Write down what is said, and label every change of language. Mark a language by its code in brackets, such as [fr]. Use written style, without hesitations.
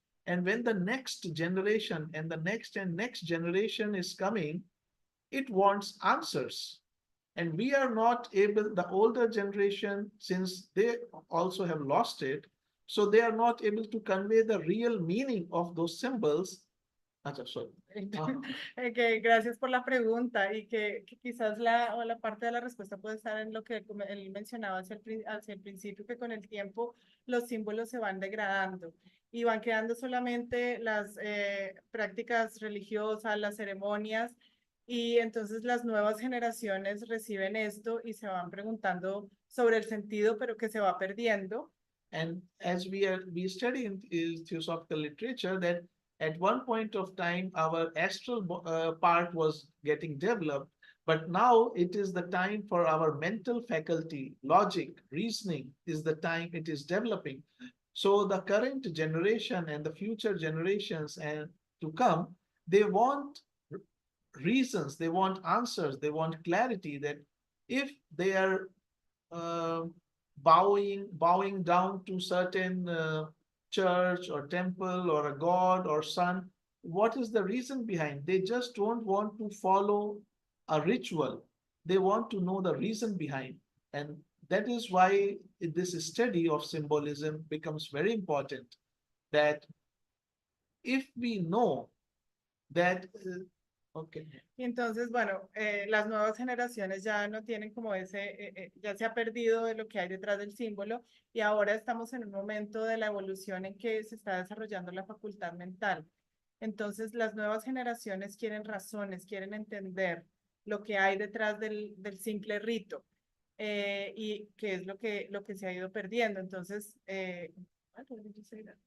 [en] And when the next generation and the next generation is coming, it wants answers. And we are not able, the older generation, since they also have lost it, so they are not able to convey the real meaning of those symbols. Sorry. [es] Okay, gracias por la pregunta y que quizás la parte de la respuesta puede estar en lo que él mencionaba hacia el principio, que con el tiempo los símbolos se van degradando y van quedando solamente las prácticas religiosas, las ceremonias, y entonces las nuevas generaciones reciben esto y se van preguntando sobre el sentido, pero que se va perdiendo. [en] And as we study in theosophical literature that at one point of time our astral part was getting developed, but now it is the time for our mental faculty, logic, reasoning is the time it is developing. So the current generation and the future generations and to come, they want reasons, they want answers, they want clarity that if they are uh, bowing down to certain church or temple or a god or sun, what is the reason behind? They just don't want to follow a ritual. They want to know the reason behind. And that is why this study of symbolism becomes very important. That if we know that, okay. [es] Y entonces, bueno, las nuevas generaciones ya no tienen como ya se ha perdido de lo que hay detrás del símbolo y ahora estamos en un momento de la evolución en que se está desarrollando la facultad mental. Entonces, las nuevas generaciones quieren razones, quieren entender lo que hay detrás del simple rito y que es lo que se ha ido perdiendo. Entonces, [en] what did you say that?